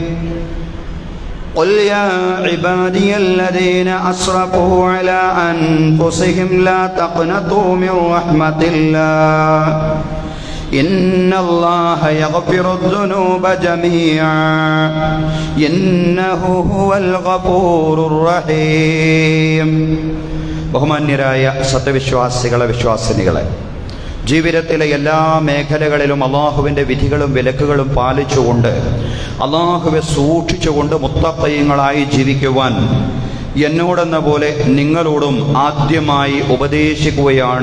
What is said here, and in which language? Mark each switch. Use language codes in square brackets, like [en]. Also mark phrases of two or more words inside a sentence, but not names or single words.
[ar] قل يا عبادي الذين أسرفوا على أنفسهم لا تقنطوا من رحمة الله إن الله يغفر الذنوب جميعا إنه هو الغفور الرحيم. [ml] ബഹുമാന്യരായ സത്യവിശ്വാസികളെ വിശ്വാസിനികളെ, ജീവിതത്തിലെ എല്ലാ മേഖലകളിലും അള്ളാഹുവിൻ്റെ വിധികളും വിലക്കുകളും പാലിച്ചുകൊണ്ട് അള്ളാഹുവെ സൂക്ഷിച്ചുകൊണ്ട് മുത്തഖീങ്ങളായി ജീവിക്കുവാൻ എന്നോടെന്ന പോലെ നിങ്ങളോടും ആദ്യമായി ഉപദേശിക്കുകയാണ്.